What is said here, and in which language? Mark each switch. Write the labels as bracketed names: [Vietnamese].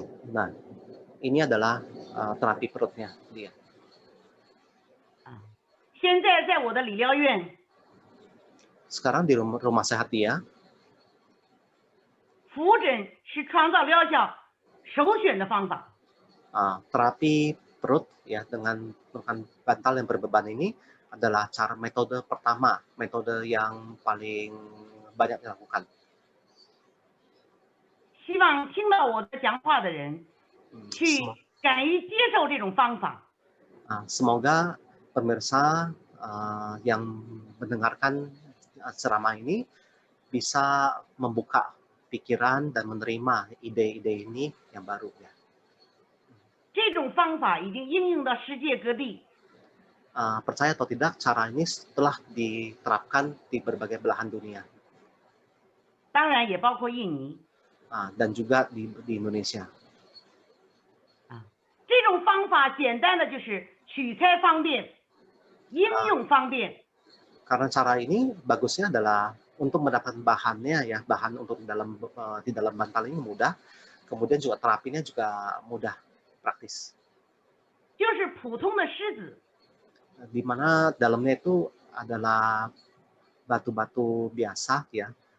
[Indonesian] nah, ini adalah terapi perutnya dia. [Chinese] 现在在我的理疗院， [Indonesian] sekarang di rumah sehat dia, [Chinese] 腹诊是创造疗效首选的方法。 [Indonesian] terapi perut ya dengan bantal yang berbeban ini adalah cara metode pertama, metode yang paling banyak dilakukan. [Chinese] 希望听到我的讲话的人 去 [Indonesian] Semo- [Chinese] 敢于接受这种方法， [Indonesian] Semoga pemirsa yang mendengarkan ceramah ini bisa membuka pikiran dan menerima ide-ide ini yang baru ya. [Chinese] 这种方法已经应用到世界各地。 [Indonesian] Percaya atau tidak, cara ini telah diterapkan di berbagai belahan dunia [Chinese] 当然也包括印尼。 [Indonesian] dan juga di Indonesia. [Chinese] 这种方法简单的就是取材方便，应用方便。 [Indonesian] Karena cara ini bagusnya adalah untuk mendapatkan bahannya ya, bahan untuk di dalam bantal ini mudah, kemudian juga terapinya juga mudah, praktis. [Chinese] 就是普通的狮子， [Indonesian] Di mana dalamnya itu adalah batu-batu biasa ya,